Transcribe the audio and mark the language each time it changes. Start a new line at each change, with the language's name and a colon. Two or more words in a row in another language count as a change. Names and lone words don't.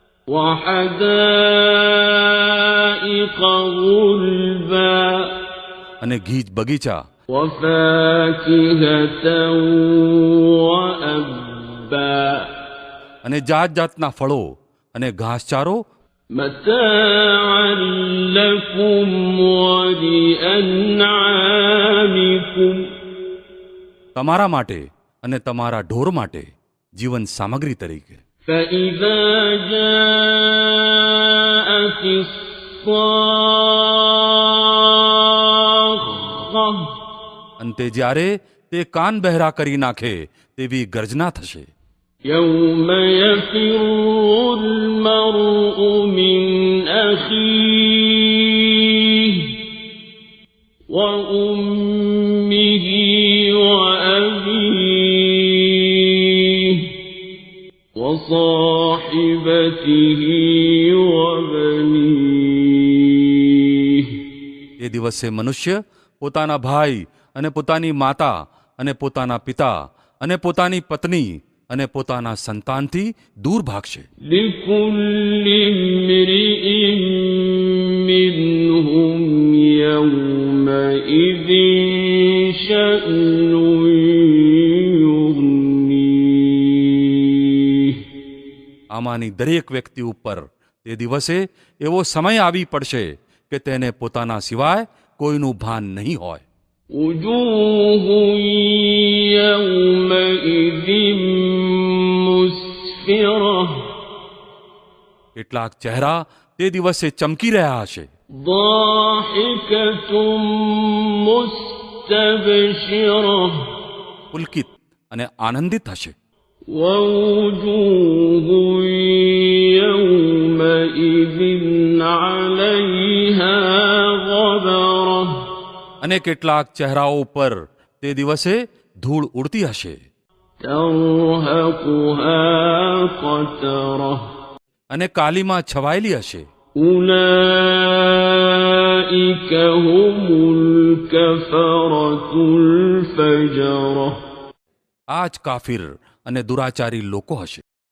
Arabic: وحدائق غلبا
Gujarati: અને ગીજ બગીચા,
Arabic: وفاكهة وأبا
Gujarati: અને જાત જાતના ફળો અને ઘાસચારો,
Arabic: متاعا لكم ولأنعامكم
Gujarati: તમારા માટે અને તમારા ઢોર માટે જીવન સામગ્રી તરીકે.
Arabic: فإذا جاءت الصاخة
Gujarati: અંતે જ્યારે તે કાન બહેરા કરી નાખે તેવી ગર્જના થશે.
Arabic: يوم يفر المرء من أخيه وأمه وأبيه وصاحبته وبنيه
Gujarati: એ દિવસે મનુષ્ય પોતાના ભાઈ અને પોતાની માતા અને પોતાના પિતા અને પોતાની પત્ની અને પોતાના સંતાનથી દૂર ભાગશે.
Arabic: لكل امرئ منهم يومئذ شأن يغنيه
Gujarati: આમાંની દરેક વ્યક્તિ ઉપર તે દિવસે એવો સમય આવી પડશે કે તેને પોતાના સિવાય કોઈનું ભાન નહીં હોય.
Arabic: وجوه يومئذ مسفرة
Gujarati: કેટલાક ચહેરા તે દિવસે ચમકી રહ્યા હશે.
Arabic: ضاحكة مستبشرة
Gujarati: પુલકિત અને આનંદિત હશે.
Arabic: ووجوه يومئذ عليها غبرة
Gujarati: અને કેટલાક ચહેરાઓ ઉપર તે દિવસે ધૂળ ઉડતી હશે.
Arabic: ترهقها قترة
Gujarati: અને કાલીમાં છવાયેલી હશે.
Arabic: أولئك هم الكفرة الفجرة
Gujarati: આ જ કાફિર અને દુરાચારી લોકો હશે.